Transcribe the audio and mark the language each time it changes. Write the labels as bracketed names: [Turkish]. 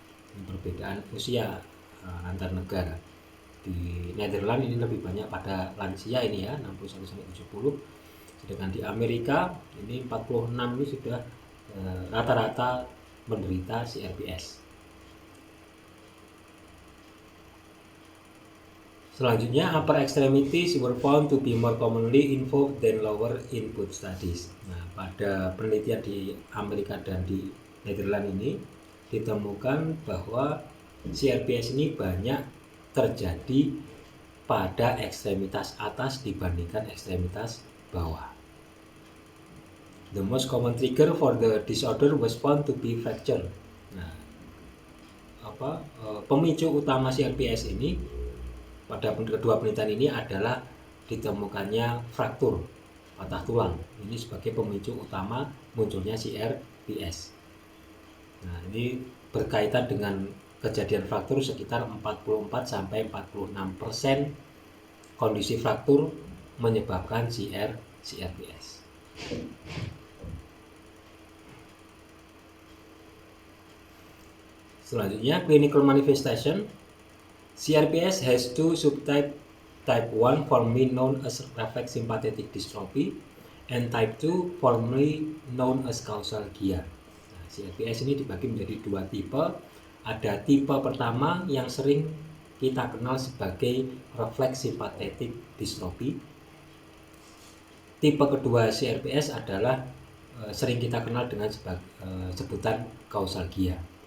[Indonesian] Ini perbedaan usia antar negara. Di Netherlands ini lebih banyak pada lansia ini ya, 61 sampai 70. Sedangkan di Amerika ini 46 ini sudah rata-rata menderita CRPS. [English] Selanjutnya, upper extremities were found to be more commonly involved than lower input studies. [Indonesian] Nah, pada penelitian di Amerika dan di Netherlands ini ditemukan bahwa CRPS ini banyak terjadi pada ekstremitas atas dibandingkan ekstremitas bawah. [English] The most common trigger for the disorder was found to be fracture. [Indonesian] Nah, pemicu utama CRPS ini pada kedua penelitian ini adalah ditemukannya fraktur, patah tulang. Ini sebagai pemicu utama munculnya CRPS. Nah, ini berkaitan dengan kejadian fraktur sekitar 44 sampai 46% kondisi fraktur menyebabkan CRPS. [English] Selanjutnya, clinical manifestation. CRPS has two subtype type 1 formerly known as reflex sympathetic dystrophy, and type 2 formerly known as causal GIA. [Indonesian] Nah, CRPS ini dibagi menjadi dua tipe. Ada tipe pertama yang sering kita kenal sebagai reflex sympathetic dystrophy. Tipe kedua CRPS adalah sering kita kenal dengan sebutan causal GIA.